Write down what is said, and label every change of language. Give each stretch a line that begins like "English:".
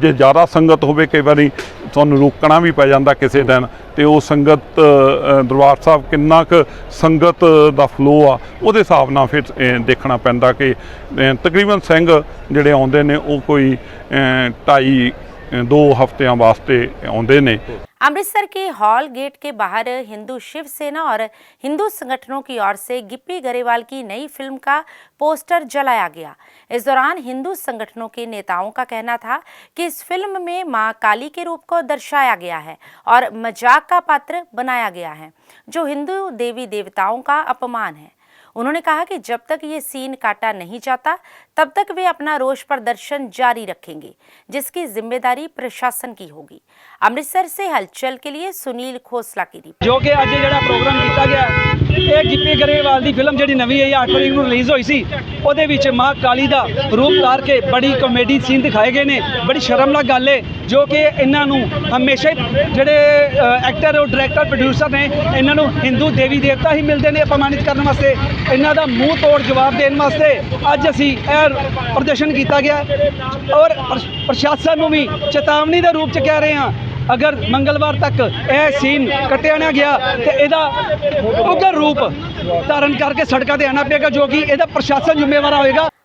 Punjabi: ਜੇ ਜ਼ਿਆਦਾ ਸੰਗਤ ਹੋਵੇ ਕਈ ਵਾਰੀ ਤੁਹਾਨੂੰ ਰੋਕਣਾ ਵੀ ਪੈ ਜਾਂਦਾ ਕਿਸੇ ਦਿਨ, ਤੇ ਉਹ ਸੰਗਤ ਦਰਬਾਰ ਸਾਹਿਬ ਕਿੰਨਾ ਕੁ ਸੰਗਤ ਦਾ ਫਲੋ ਆ ਉਹਦੇ ਹਿਸਾਬ ਨਾਲ ਫਿਰ ਦੇਖਣਾ ਪੈਂਦਾ ਕਿ ਤਕਰੀਬਨ ਸਿੰਘ ਜਿਹੜੇ ਆਉਂਦੇ ਨੇ ਉਹ ਕੋਈ 2.5-2 ਹਫ਼ਤਿਆਂ ਵਾਸਤੇ ਆਉਂਦੇ ਨੇ।
Hindi: अमृतसर के हॉल गेट के बाहर हिंदू शिवसेना और हिंदू संगठनों की ओर से गिप्पी गरेवाल की नई फिल्म का पोस्टर जलाया गया। इस दौरान हिंदू संगठनों के नेताओं का कहना था कि इस फिल्म में मां काली के रूप को दर्शाया गया है और मजाक का पात्र बनाया गया है, जो हिंदू देवी देवताओं का अपमान है। उन्होंने कहा कि जब तक ये सीन काटा नहीं जाता तब तक वे अपना रोष प्रदर्शन जारी रखेंगे, जिसकी जिम्मेदारी प्रशासन की होगी। अमृतसर से हलचल के लिए सुनील खोसला की रिपोर्ट। जो कि अज जो प्रोग्राम किया गया ये गिप्पी गरेवाल की फिल्म जी नवी है 8 तरीक को रिलीज़ हुई सी,
Punjabi: ਉਹਦੇ ਵਿੱਚ ਮਾਂ ਕਾਲੀ ਦਾ ਰੂਪ ਧਾਰ ਕੇ ਬੜੀ ਕਾਮੇਡੀ ਸੀਨ ਦਿਖਾਏ ਗਏ ਨੇ। ਬੜੀ ਸ਼ਰਮਨਾਕ ਗੱਲ ਹੈ ਜੋ ਕਿ ਇਹਨਾਂ ਨੂੰ ਹਮੇਸ਼ਾ ਜਿਹੜੇ ਐਕਟਰ ਔਰ ਡਾਇਰੈਕਟਰ ਪ੍ਰੋਡਿਊਸਰ ਨੇ ਇਹਨਾਂ ਨੂੰ ਹਿੰਦੂ ਦੇਵੀ ਦੇਵਤਾ ਹੀ ਮਿਲਦੇ ਨੇ ਅਪਮਾਨਿਤ ਕਰਨ ਵਾਸਤੇ। ਇਹਨਾਂ ਦਾ ਮੂੰਹ ਤੋੜ ਜਵਾਬ ਦੇਣ ਵਾਸਤੇ ਅੱਜ ਅਸੀਂ ਇਹ ਪ੍ਰਦਰਸ਼ਨ ਕੀਤਾ ਗਿਆ ਔਰ ਪ੍ਰਸ਼ਾਸਨ ਨੂੰ ਵੀ ਚੇਤਾਵਨੀ ਦੇ ਰੂਪ 'ਚ ਕਹਿ ਰਹੇ ਹਾਂ
Hindi: अगर मंगलवार तक यह सीन कटिया ना गया तो यदा उग्र रूप धारण करके सड़कों पर आना पेगा, जो कि यदा प्रशासन जिम्मेवार होगा।